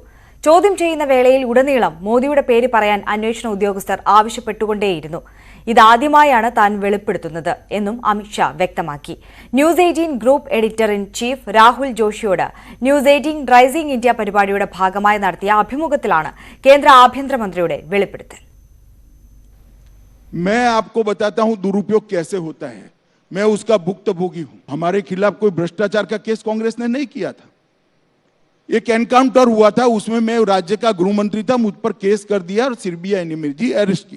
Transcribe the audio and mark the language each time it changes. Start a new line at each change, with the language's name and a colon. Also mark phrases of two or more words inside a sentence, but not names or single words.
Malayalam: ചോദ്യം ചെയ്യുന്ന വേളയിൽ ഉടനീളം മോദിയുടെ പേര് പറയാൻ അന്വേഷണ ഉദ്യോഗസ്ഥർ ആവശ്യപ്പെട്ടുകൊണ്ടേയിരുന്നു. ഇതാദ്യമായാണ് താൻ വെളിപ്പെടുത്തുന്നത് എന്നും അമിത്ഷാ വ്യക്തമാക്കി. ന്യൂസ് 18
English: group editor in chief
Malayalam: രാഹുൽ ജോഷിയോട് ന്യൂസ് 18 റൈസിംഗ് ഇന്ത്യ പരിപാടിയുടെ ഭാഗമായി നടത്തിയ അഭിമുഖത്തിലാണ് കേന്ദ്ര ആഭ്യന്തരമന്ത്രിയുടെ വെളിപ്പെടുത്തൽ.
Hindi: मैं आपको बताता हूं दुरुपयोग कैसे होता है. मैं उसका भुक्तभोगी हूं. हमारे खिलाफ कोई भ्रष्टाचार का केस कांग्रेस ने नहीं किया था. एक एनकाउंटर हुआ था, उसमें मैं राज्य का गृह मंत्री था, मुझ पर केस कर दिया और सीबीआई ने मेरी अरेस्ट की.